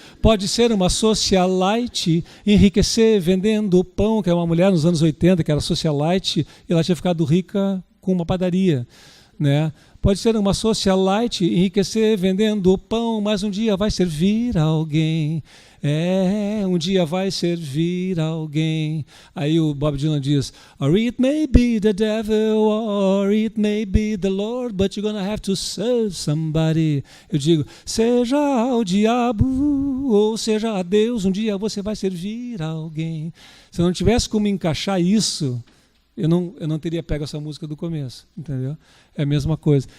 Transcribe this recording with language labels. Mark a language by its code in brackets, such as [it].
[pt] Pode ser uma socialite, enriquecer vendendo pão, que é uma mulher nos anos 80, que era socialite, e ela tinha ficado rica com uma padaria, né? Pode ser uma socialite, enriquecer vendendo pão, mas um dia vai servir a alguém. Um dia vai servir a alguém. Aí o Bob Dylan diz, [en] or it may be the devil, or it may be the Lord, but you're gonna have to serve somebody. [pt] Eu digo, seja o diabo ou seja a Deus, um dia você vai servir a alguém. Se eu não tivesse como encaixar isso, eu não teria pego essa música do começo, entendeu? É a mesma coisa.